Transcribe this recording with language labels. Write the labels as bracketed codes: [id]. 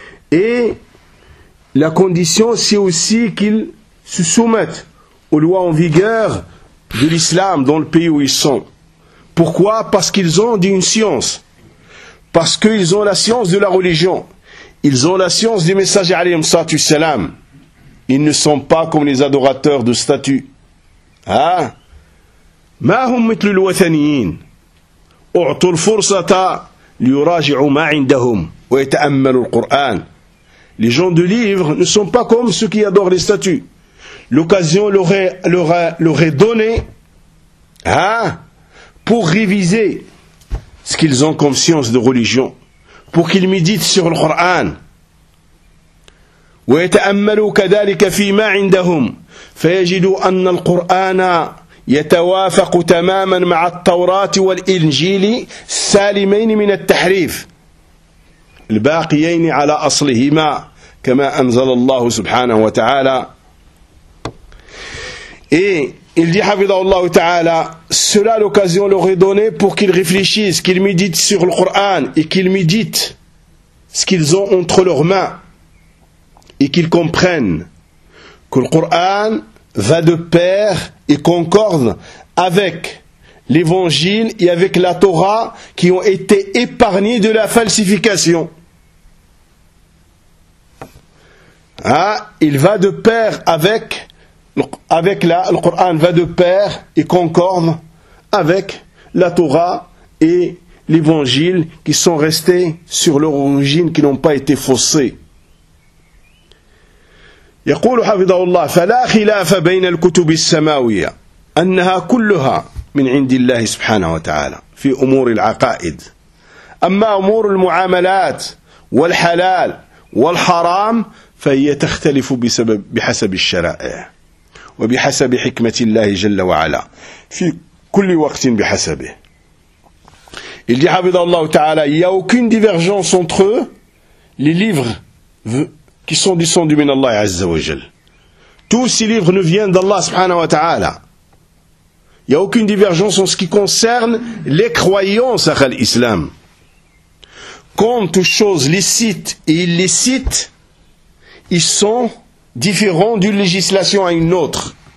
[fr] Et la condition, c'est aussi qu'ils se soumettent aux lois en vigueur de l'islam dans le pays où ils sont. Pourquoi? Parce qu'ils ont une science. Parce qu'ils ont la science de la religion. Ils ont la science du messager [ar] alayhi salatu salam. [fr] Ils ne sont pas comme les adorateurs de statues. [ar] Ma hum mitlu l'wathaniyin. أعطوا الفرصة ليراجعوا ما عندهم ويتأملوا القرآن. [fr] Les gens de livre ne sont pas comme ceux qui adorent les statues. L'occasion leur est donnée pour réviser ce qu'ils ont comme science de religion, pour qu'ils méditent sur le Coran. [ar] ويتأملوا كذلك فيما عندهم فيجدوا أن القرآن يتوافق تماما مع التوراة والإنجيل سالمين من التحريف الباقيين على أصلهما كما أنزل الله سبحانه وتعالى. [fr] Et il dit, [ar] حفظه الله تعالى, [fr] cela l'occasion leur est donnée pour qu'ils réfléchissent, qu'ils méditent sur le Coran et qu'ils méditent ce qu'ils ont entre leurs mains et qu'ils comprennent que le Coran va de pair et concorde avec l'évangile et avec la Torah qui ont été épargnés de la falsification. Ah, il va de pair avec la, le Coran va de pair et concorde avec la Torah et l'évangile qui sont restés sur leur origine, qui n'ont pas été faussés. [ar] يقول حفظه الله فلا خلاف بين الكتب السماوية أنها كلها من عند الله سبحانه وتعالى في أمور العقائد أما أمور المعاملات والحلال والحرام فهي تختلف بسبب بحسب الشرائع وبحسب حكمة الله جل وعلا في كل وقت بحسبه [fr] il dit [ar] حفظه الله تعالى [fr] il n'y a aucune divergence entre eux les livres qui sont descendus [ar] min Allah Azza wa Jal. [fr] Tous ces livres ne viennent d'Allah [ar] subhanahu wa ta'ala. [fr] Il n'y a aucune divergence en ce qui concerne les croyances à l'islam. Quant aux choses licites et illicites, ils sont différents d'une législation à une autre.